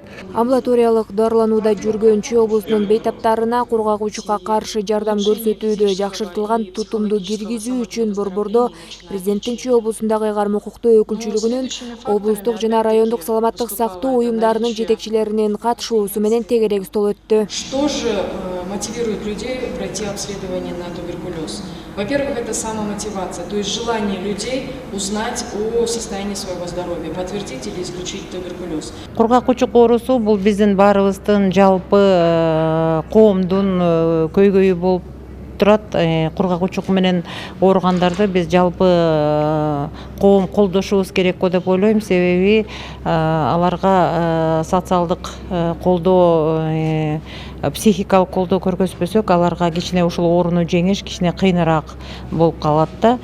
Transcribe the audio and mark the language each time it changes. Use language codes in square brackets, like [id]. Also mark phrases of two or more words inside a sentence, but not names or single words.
[ky] Амбулаториялык дарыланууда жүргөн Чүй облусунун бейтаптарына кургак учукка каршы жардам көрсөтүүдө жакшыртылган тутумду киргизүү үчүн борбордо президенттин Чүй облусундагы ыйгарым укуктуу өкүлчүлүгүнүн, облустук жана райондук саламаттык сактоо уюмдарынын жетекчилеринин катышуусу менен тегерек стол өттү. [ru] Что же мотивирует людей пройти обследование на туберкулез? Во-первых, это самомотивация, то есть желание людей узнать о состоянии своего здоровья, подтвердить или исключить туберкулез. [ky] Кургак учук оорусу бул биздин баарыбыздын жалпы коомдун көйгөйү болуп турат. Кургак учук менен ооругандарды биз жалпы коом колдошубуз керек го деп ойлойм. Себеби аларга социалдык колдоо, психикалык колдоо көргөзбөсөк, аларга кичине ушул ооруну жеңиш кичине кыйыныраак болуп калат да.